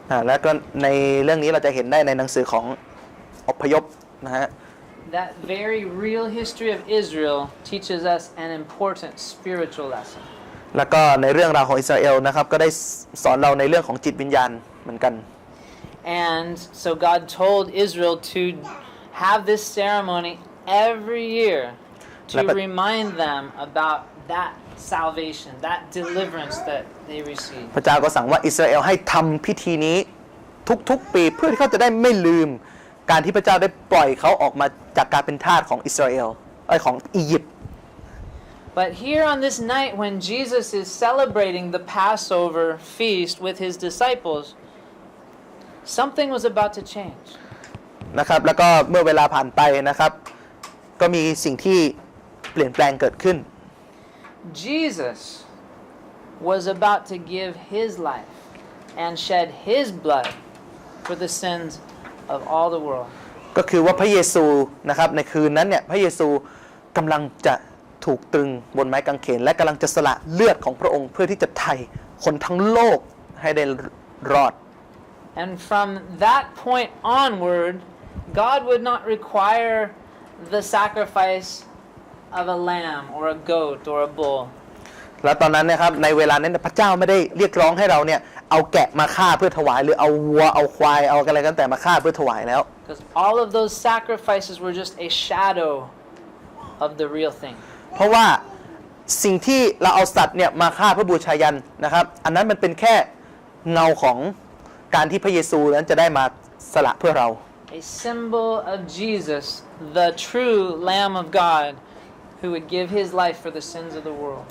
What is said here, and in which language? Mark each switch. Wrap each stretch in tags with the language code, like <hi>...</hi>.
<th>แล้วก็ในเรื่องนี้เราจะเห็นได้ในหนังสือของอพยพนะฮะ</th> <en>That very real history of Israel teaches us an important spiritual lesson.</en> <th>แล้วก็ในเรื่องราวของอิสราเอลนะครับก็ได้สอนเราในเรื่องของจิตวิญญาณเหมือนกัน</th> <en>And so God told Israel to have this ceremony every year to remind them about that salvation, that deliverance that they received.</en> <th>พระเจ้าก็สั่งว่าอิสราเอลให้ทำพิธีนี้ทุกๆปีเพื่อที่เขาจะได้ไม่ลืมการที่พระเจ้าได้ปล่อยเขาออกมาจากการเป็นทาสของอิสราเอลของอียิปต์</th> <en>But here on this night when Jesus is celebrating the Passover feast with his disciples, something was about to change.</en> <th>นะครับแล้วก็เมื่อเวลาผ่านไปนะครับก็มีสิ่งที่เปลี่ยนแปลงเกิดขึ้น</th> <en>Jesus was about to give his life and shed his blood for the sins of all the world.</en> <th>ก็คือว่าพระเยซูนะครับในคืนนั้นเนี่ยพระเยซูกำลังจะถูกตรึงบนไม้กางเขนและกำลังจะสละเลือดของพระองค์เพื่อที่จะไถ่คนทั้งโลกให้ได้รอด</th> <en>And from that point onward, God would not require the sacrifice of a lamb or a goat or a bull.</en> <th>แล้วตอนนั้นนะครับในเวลานั้นพระเจ้าไม่ได้เรียกร้องให้เราเนี่ยเอาแกะมาฆ่าเพื่อถวายหรือเอาวัวเอาควายเอาอะไรกันแต่มาฆ่าเพื่อถวายแล้ว</th> <en>Because all of those sacrifices were just a shadow of the real thing.</en> <th>เพราะว่าสิ่งที่เราเอาสัตว์เนี่ยมาฆ่าเพื่อบูชายันนะครับอันนั้นมันเป็นแค่เงาของการที่พระเยซูนั้นจะได้มาสละเพื่อเรา</th> <en>A symbol of Jesus, the true Lamb of God, who would give his life for the sins of the world.</en>